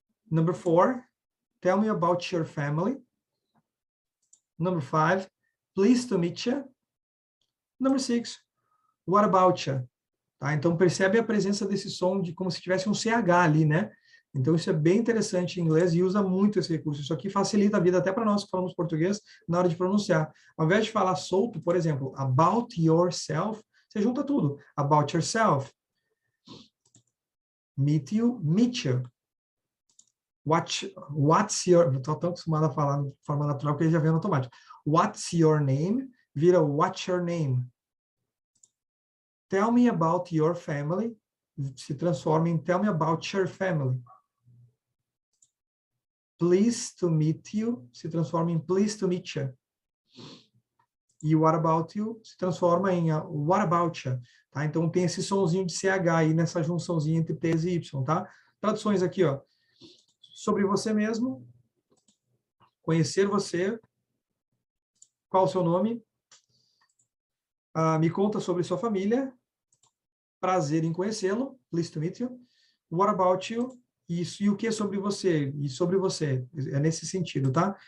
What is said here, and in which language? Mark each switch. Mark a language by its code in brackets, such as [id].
[en] Number 4, tell me about your family. Number 5, pleased to meet you. Number 6, what about you? Tá? [pt] Então, percebe a presença desse som de como se tivesse um CH ali, né? Então, isso é bem interessante em inglês e usa muito esse recurso. Isso aqui facilita a vida até para nós que falamos português na hora de pronunciar. Ao invés de falar solto, por exemplo, [en] about yourself, [pt] você junta tudo. [en] About yourself. Meet you, meet you. What's your... [pt] Estou tão acostumado a falar de forma natural que ele já vem no automático. [en] What's your name? [pt] Vira [en] what's your name? Tell me about your family. [pt] Se transforma em [en] tell me about your family. Pleased to meet you [pt] se transforma em [en] pleased to meet you. E what about you [pt] se transforma em [en] what about you. [pt] Tá? Então tem esse sonzinho de CH aí nessa junçãozinha entre T e Y, tá? Traduções aqui, ó. Sobre você mesmo, conhecer você, qual o seu nome, me conta sobre sua família, prazer em conhecê-lo, [en] pleased to meet you, what about you, [pt] isso, e o que sobre você, e sobre você, é nesse sentido, tá?